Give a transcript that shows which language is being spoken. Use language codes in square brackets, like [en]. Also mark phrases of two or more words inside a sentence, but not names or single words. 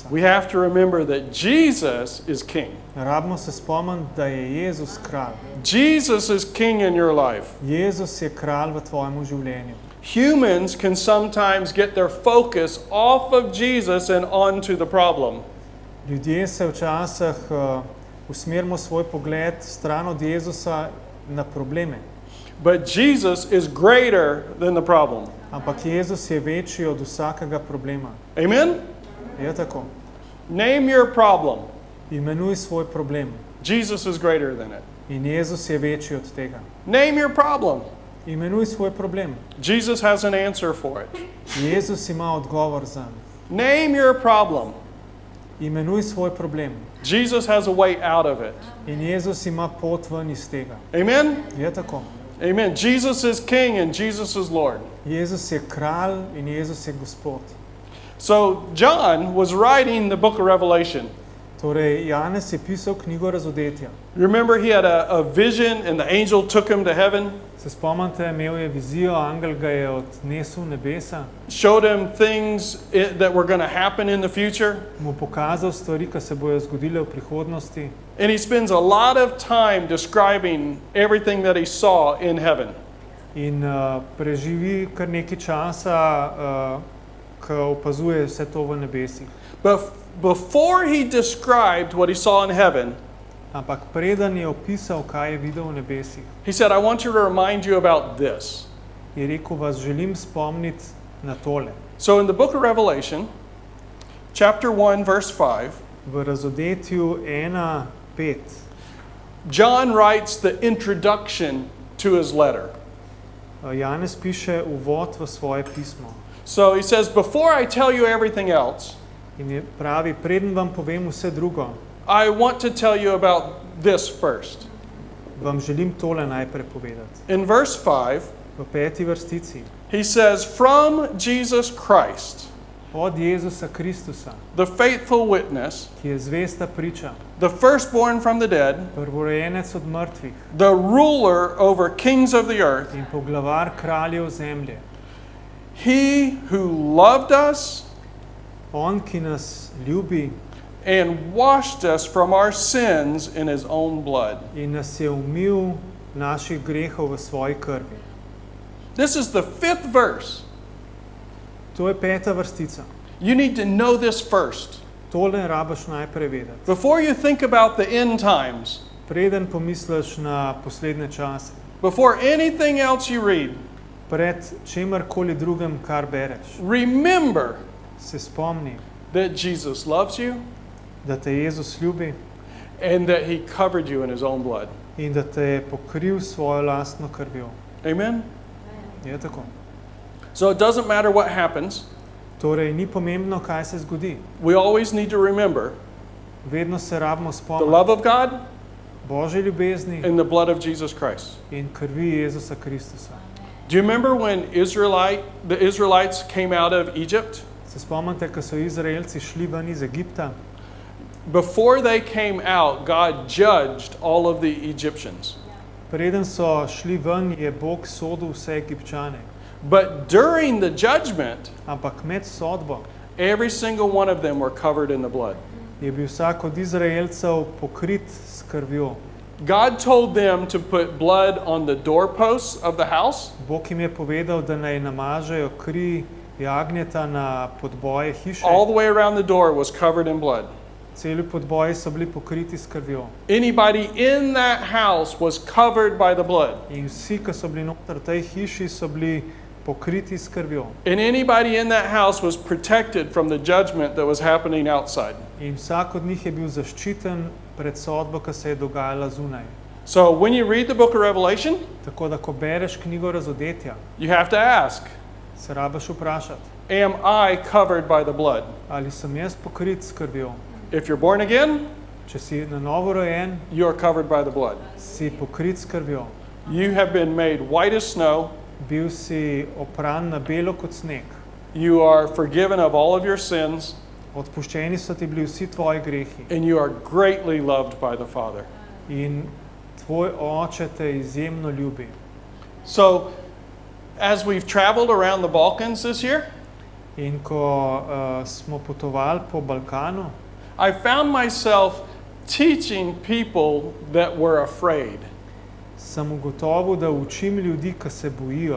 [en] We have to remember that Jesus is King. [sl] Rabimo se spomniti, da je Jezus kralj. [en] Jesus is King in your life. [sl] Jezus je kralj v tvojem življenju. [en] Humans can sometimes get their focus off of Jesus and onto the problem. [sl] Ljudje se včasih usmerimo svoj pogled stran od Jezusa na probleme. [en] But Jesus is greater than the problem. [sl] Ampak Jezus je večji od vsakega problema. [en] Amen? [sl] Je tako. [en] Name your problem. [sl] Imenuj svoj problem. [en] Jesus is greater than it. [sl] In Jezus je večji od tega. [en] Name your problem. [sl] Imenuj svoj problem. [en] Jesus has an answer for it. [sl] Jezus ima odgovor zanj. [en] Name your problem. [sl] Imenuj svoj problem. [en] Jesus has a way out of it. [sl] In Jezus ima pot ven iz tega. [en] Amen? [sl] Je tako. [en] Amen. Jesus is King and Jesus is Lord. [sl] Jezus je kralj in Jezus je gospod. [en] So John was writing the book of Revelation. [sl] Torej, Janez je pisal knjigo Razodetja. [en] Remember he had a vision and the angel took him to heaven, [sl] Se spomnite, imel je vizijo, angel ga je odnesel v nebesa, [en] showed him things that were going to happen in the future. [sl] mu pokazal stvari, ki se bojo zgodile v prihodnosti. [en] And he spends a lot of time describing everything that he saw in heaven. [sl] In preživi kar nekaj časa, ko opazuje vse to v nebesih. [en] But before he described what he saw in heaven, [sl] Ampak preden je opisal, kaj je videl v nebesih, [en] he said, I want you to remind you about this. [sl] je rekel, vas želim spomniti na tole. [en] So in the book of Revelation, chapter 1, verse 5, [sl] V Razodetju 1:5 [en] John writes the introduction to his letter. [sl] Janez piše uvod v svoje pismo. [en] So he says, before I tell you everything else, [sl] In je pravi, preden vam povem vse drugo, [en] I want to tell you about this first. [sl] vam želim tole najprej povedati. [en] In verse 5, [sl] V 5. vrstici. [en] he says, from Jesus Christ, [sl] Od Jezusa Kristusa, [en] the faithful witness, [sl] ki je zvesta priča, [en] the firstborn from the dead, [sl] prvorojenec od mrtvih [en] the ruler over kings of the earth, [sl] in poglavar kraljev zemlje. [en] he who loved us [sl] On, ki nas ljubi [en] and washed us from our sins in his own blood. [sl] in nas je umil naših grehov v svoji krvi. [en] This is the 5th verse. [sl] To je 5. vrstica. [en] You need to know this first. [sl] Tole rabaš najprej vedeti. [en] Before you think about the end times, [sl] Preden pomisliš na poslednje čase, [en] before anything else you read, [sl] pred čemarkoli drugem, kar bereš, [en] remember [sl] se spomni, [en] that Jesus loves you [sl] da te Jezus ljubi [en] and that he covered you in his own blood. [sl] in da te je pokril s svojo lastno krvjo. [en] Amen? [sl] Je tako. [en] So it doesn't matter what happens. [sl] Torej, ni pomembno, kaj se zgodi. [en] We always need to remember [sl] Vedno se rabimo [en] the [sl] spomniti [en] love of God [sl] Božje ljubezni [en] and the blood of Jesus Christ. [sl] in krvi Jezusa Kristusa. [en] Do you remember when the Israelites came out of Egypt? [sl] Se spomnite, ko so Izraelci šli ven iz Egipta? [en] Before they came out, God judged all of the Egyptians. [sl] Preden so šli ven, je Bog sodil vse Egipčane. [en] But during the judgment, [sl] Ampak med sodbo [en] every single one of them were covered in the blood. [sl] je bil vsak od Izraelcev pokrit s krvjo. [en] God told them to put blood on the doorposts of the house, [sl] Bog jim je povedal, da naj namažejo kri jagnjeta na podboje hiše. [en] all the way around the door was covered in blood. [sl] Celi podboji so bili pokriti s krvjo. [en] Anybody in that house was covered by the blood. [sl] In vsi, ki so bili noter v tej hiši, so bili pokriti s krvjo. [en] And anybody in that house was protected from the judgment that was happening outside. [sl] In vsak od njih je bil zaščiten pred sodbo, ki se je dogajala zunaj. [en] So when you read the book of Revelation, [sl] Tako da, ko bereš knjigo Razodetja, [en] you have to ask, [sl] se rabaš vprašati, [en] am I covered by the blood? [sl] ali sem jaz pokrit s krvjo. [en] If you're born again, [sl] Če si na novo rojen, [en] you are covered by the blood. [sl] si pokrit s krvjo. [en] You have been made white as snow. [sl] Bil si opran na belo kot sneg. [en] You are forgiven of all of your sins, [sl] Odpuščeni so ti bili vsi tvoji grehi. [en] and you are greatly loved by the Father. [sl] In tvoj oče te izjemno ljubi. [en] So, as we've traveled around the Balkans this year, [sl] In ko smo potovali po Balkanu, [en] I found myself teaching people that were afraid. [sl] sem ugotovil, da učim ljudi, ki se bojijo.